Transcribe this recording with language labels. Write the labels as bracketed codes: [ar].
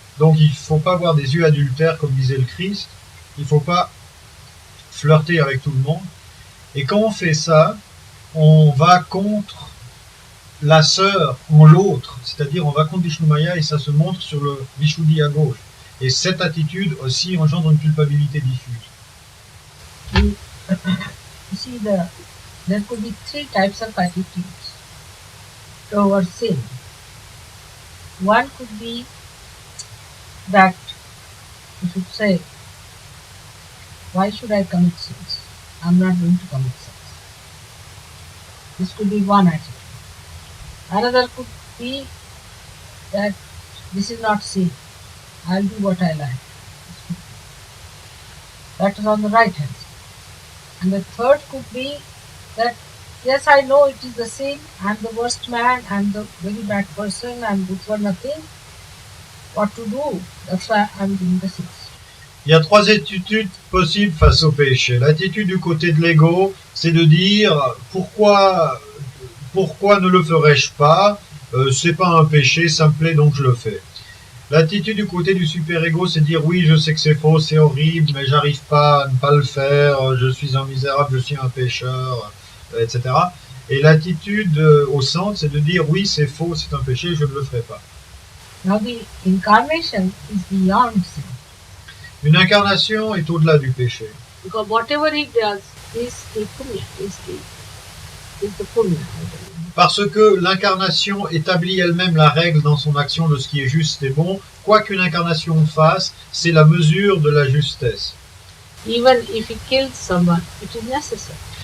[fr] Donc il ne faut pas avoir des yeux adultères, comme disait le Christ. Il ne faut pas flirter avec tout le monde. Et quand on fait ça, on va contre la sœur en l'autre. C'est-à-dire on va contre Vishnu Maya et ça se montre sur le Vishuddhi à gauche. Et cette attitude aussi engendre une culpabilité diffuse. [en] You see, there could be three types of attitudes towards sin. One could be that you should say, why should I commit sins? I'm not going to commit sins. This could be one attitude. Another could be that this is not sin. I'll do what I like. That is on the right hand side. And the third could be that, yes, I know it is the sin, I'm the worst man, I'm the very bad person, I'm good for nothing. What to do? That's why I'm doing the sins. [fr] Il y a trois attitudes possibles face au péché. L'attitude du côté de l'ego, c'est de dire pourquoi ne le ferais-je pas, c'est pas un péché, ça me plaît donc je le fais. L'attitude du côté du super-ego, c'est de dire oui, je sais que c'est faux, c'est horrible, mais j'arrive pas à ne pas le faire, je suis un misérable, je suis un pécheur, etc. Et l'attitude au centre, c'est de dire oui, c'est faux, c'est un péché, je ne le ferai pas. [en] Now the incarnation is beyond sin. [fr] Une incarnation est au-delà du péché. [en] Because whatever he does is the punya, is the punya. [fr] Parce que l'incarnation établit elle-même la règle dans son action de ce qui est juste et bon. Quoi qu'une incarnation fasse, c'est la mesure de la justesse. [en] Even if he kills someone, it is necessary.